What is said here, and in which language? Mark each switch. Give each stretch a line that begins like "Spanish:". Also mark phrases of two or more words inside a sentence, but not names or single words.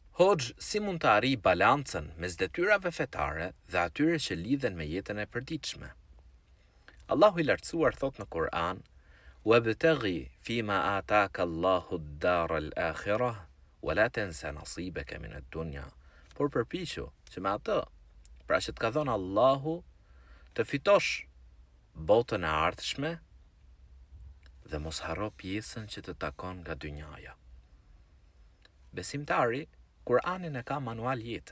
Albanian: Hoxh, si mund të arrijë balancën mes detyrave fetare dhe atyre që lidhen me jetën e përditshme? Allahu i lartësuar thot në Kur'an:
Arabic: "وابتغ فيما آتاك الله الدار الآخرة ولا تنس نصيبك من الدنيا."
Albanian: Por përpiqu që me atë, pra që të ka dhënë Allahu, të fitosh botën e ardhshme dhe mos harro pjesën që të takon nga dynjaja. Besimtari Kur'anin e ka manual jete.